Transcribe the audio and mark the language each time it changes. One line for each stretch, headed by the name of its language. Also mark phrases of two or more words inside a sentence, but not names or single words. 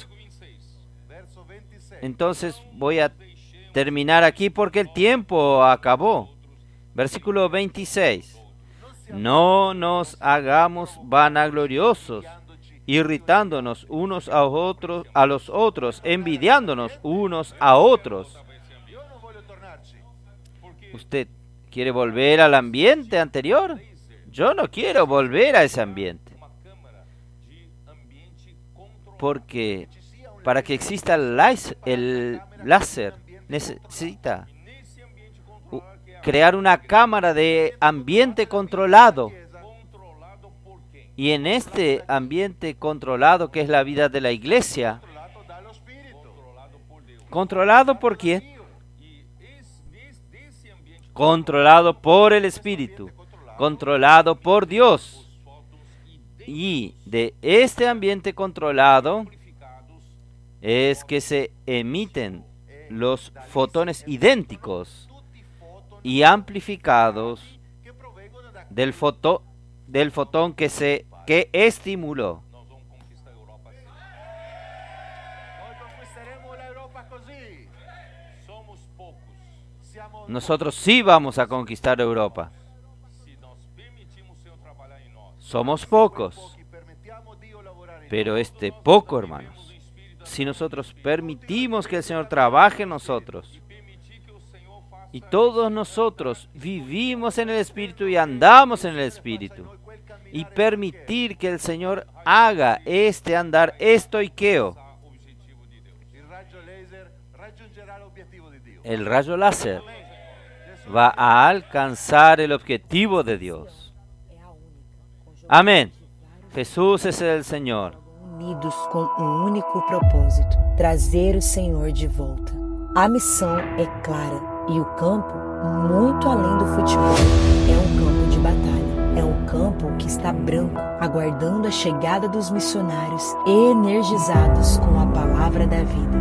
Spanish: 26. Verso 26. Entonces voy a terminar aquí porque el tiempo acabó. Versículo 26. No nos hagamos vanagloriosos, irritándonos unos a otros, a los otros, envidiándonos unos a otros.
Italian: Io non voglio tornarci.
Spanish: ¿Usted quiere volver al ambiente anterior? Yo no quiero volver a ese ambiente.
Portuguese: Uma câmara de ambiente controlado.
Spanish: Porque para que exista el láser necesita
Portuguese: Nesse ambiente controlado que é
Spanish: crear una cámara de ambiente controlado.
Portuguese: controlado por quem?
Spanish: Y en este ambiente controlado que es la vida de la iglesia,
Italian: Controllato dallo Spirito.
Portuguese: Controlado por Deus.
Spanish: ¿controlado por quién?
Portuguese: E desse ambiente
Spanish: Controlado por el Espíritu, controlado por Dios.
Portuguese: os fótons
Spanish: Y de este ambiente controlado
Portuguese: identificados
Spanish: es que se emiten los fotones idénticos
Italian: Tutti fotoni
Spanish: y amplificados
Italian: che provengono da
Spanish: del fotón que estimuló.
Portuguese: nós vamos conquistar a Europa assim.
Italian: Noi conquisteremo l'Europa così.
Portuguese: Somos poucos.
Italian: Siamo
Spanish: Nosotros sí vamos a conquistar Europa.
Portuguese: Se nós permitirmos o Senhor trabalhar em nós.
Spanish: Somos pocos,
Italian: pochi, permettiamo Dio lavorare in
Spanish: pero
Italian: noi.
Spanish: este poco, hermanos,
Portuguese: Vivemos no Espírito
Spanish: si nosotros permitimos que el Señor trabaje en nosotros
Portuguese: e permitir que o Senhor faça
Spanish: y todos nosotros vivimos en el Espíritu y andamos en el Espíritu y permitir que el Señor haga este andar estoiqueo,
Portuguese: o objetivo de Deus.
Italian: il raggio laser raggiungerà l'obiettivo di Dio.
Spanish: el rayo láser va a alcanzar el objetivo de Dios.
Portuguese: É a única.
Spanish: Amén. Jesús es el Señor.
Portuguese: Unidos com um único propósito: trazer o Senhor de volta. A missão é clara e o campo, muito além do futebol, é um campo de batalha. É um campo que está branco, aguardando a chegada dos missionários energizados com a palavra da vida.